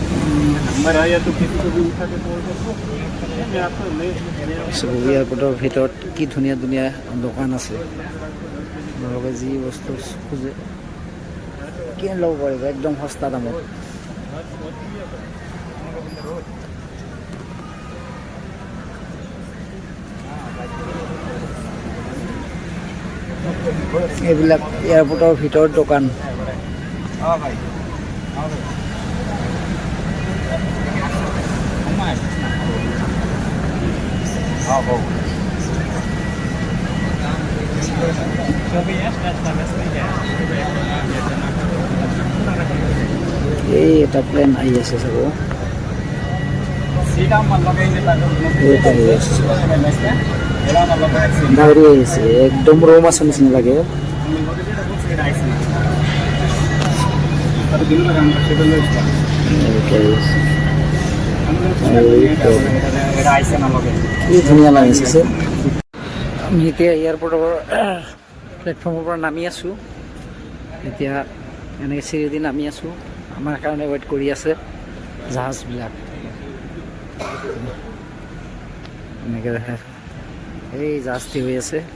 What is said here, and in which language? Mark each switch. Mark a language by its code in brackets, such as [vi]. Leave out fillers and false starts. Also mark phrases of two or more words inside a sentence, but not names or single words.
[hi] नंबर आया तो किसी को भी उठा के कॉल कर दो मैं आपको [as] চবু এয়াৰপৰ্টৰ ভিতৰত কি ধুনীয়া ধুনীয়া দোকান আছে আপোনালোকে যি বস্তু খোজে কিনি ল'ব পাৰিব একদম সস্তা দামত এইবিলাক এয়াৰপৰ্টৰ ভিতৰত দোকান [hi] हाँ भाई हाँ भाई [as] এই এটা প্লেন আহি আছে চাব [hi] सीधा मतलब [as] এইটা আহি আছে ডাউৰি আহিছে একদম ৰৌ মাছৰ নিচিনা লাগে কি ধুনীয়া লাগিছে আমি এতিয়া এয়াৰপৰ্টৰ প্লেটফৰ্মৰ পৰা নামি আছোঁ এতিয়া এনেকৈ চিৰিদি নামি আছোঁ আমাৰ কাৰণে ৱেইট কৰি আছে জাহাজবিলাক এনেকৈ এই জাহাজটি হৈ আছে